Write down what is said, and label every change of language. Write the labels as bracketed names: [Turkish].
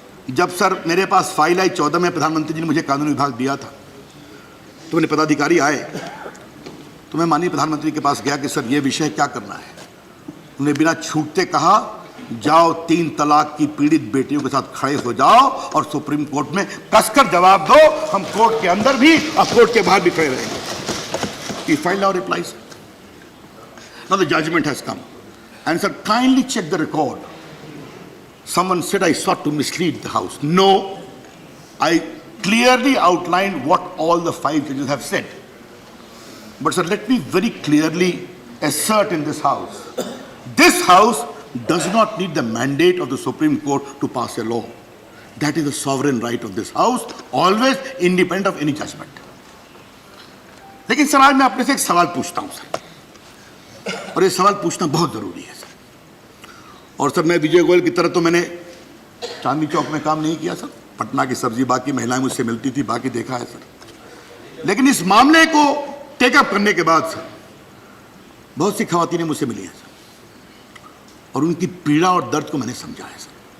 [Hindi] जब सर मेरे पास फाइल आई 14 में, प्रधानमंत्री जी ने मुझे कानून विभाग दिया था, तो मेरे पदाधिकारी आए, तो मैं माननीय प्रधानमंत्री के पास गया कि सर ये विषय क्या करना है। उन्होंने बिना छूटते कहा, जाओ 3 तलाक की पीड़ित बेटियों के साथ खड़े हो जाओ और सुप्रीम कोर्ट में कसकर जवाब दो। हम कोर्ट के अंदर भी और कोर्ट के बाहर भी खड़े रहेंगे। [English] He filed our replies. Now the judgment has come. And sir, kindly check the record. Someone said I sought to mislead the house. No, I clearly outlined what all the 5 judges have said. But sir, let me very clearly assert in this house. This house does not need the mandate of the Supreme Court to pass a law. That is the sovereign right of this house, always independent of any judgment. [Hindi] लेकिन sir, आज मैं अपने से एक सवाल पूछता हूं sir, और ये सवाल पूछना बहुत जरूरी है सर। और सर, मैं विजय गोयल की तरह तो मैंने चांदनी चौक में काम नहीं किया सर, पटना की सब्जी बाकी महिलाएं मुझसे मिलती थी, बाकी देखा है सर। लेकिन इस मामले को टेकअप करने के बाद सर, बहुत सी खवातीनें मुझसे मिली हैं सर, और उनकी पीड़ा और दर्द को मैंने समझा है सर।